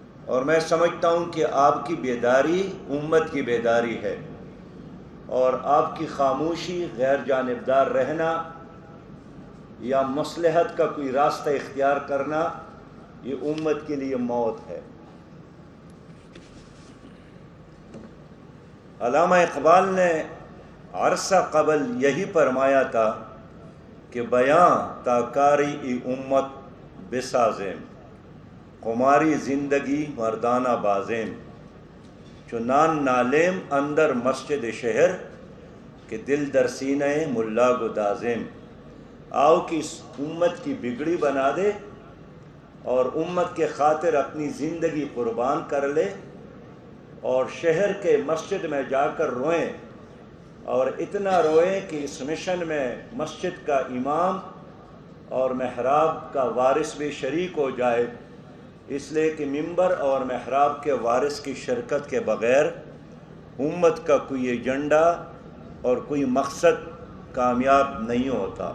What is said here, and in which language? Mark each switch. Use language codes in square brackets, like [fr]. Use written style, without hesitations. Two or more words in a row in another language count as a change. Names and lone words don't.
[ur] اور میں سمجھتا ہوں کہ آپ کی بیداری امت کی بیداری ہے، اور آپ کی خاموشی، غیر جانبدار رہنا یا مصلحت کا کوئی راستہ اختیار کرنا، یہ امت کے لیے موت ہے۔ علامہ اقبال نے عرصہ قبل یہی فرمایا تھا کہ [fa] بیاں تا کاری ای امت بسازیم، قماری زندگی مردانہ بازیم، چنان نالیم اندر مسجد شہر کہ دل در سینہ ملا گدازیم۔ [ur] آؤ کہ اس امت کی بگڑی بنا دے اور امت کے خاطر اپنی زندگی قربان کر لے، اور شہر کے مسجد میں جا کر روئیں، اور اتنا روئیں کہ اس مشن میں مسجد کا امام اور محراب کا وارث بھی شریک ہو جائے، اس لیے کہ ممبر اور محراب کے وارث کی شرکت کے بغیر امت کا کوئی ایجنڈا اور کوئی مقصد کامیاب نہیں ہوتا۔